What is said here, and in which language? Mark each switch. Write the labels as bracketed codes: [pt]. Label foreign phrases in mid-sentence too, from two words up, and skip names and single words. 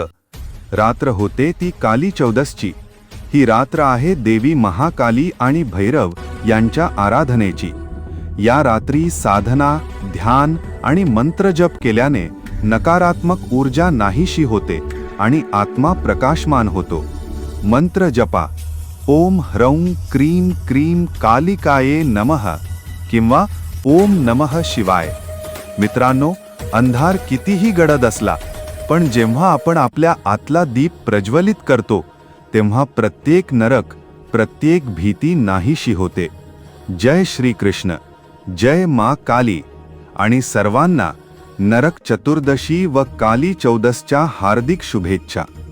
[mr] रात्र होते ती काली चौदसची. ही रात्र आहे देवी महाकाली आणि भैरव यांच्या आराधनेची. या रात्री साधना, ध्यान आणि मंत्रजप केल्याने नकारात्मक ऊर्जा नाहीशी होते आणि आत्मा प्रकाशमान होतो. मंत्र जपा. [sa] ओम ह्रौं क्रीं क्रीं कालिकाये नमः किंवा ओम नमः शिवाय. [mr] मित्रांनो, अंधार कितीही गडद असला, पण जेव्हा आपण आपल्या आतला दीप प्रज्वलित करतो, तेव्हा प्रत्येक नरक, प्रत्येक भीती नाहीशी होते. जय श्री कृष्ण, जय मा काली. आणि सर्वांना नरक चतुर्दशी व काली चौदसच्या हार्दिक शुभेच्छा.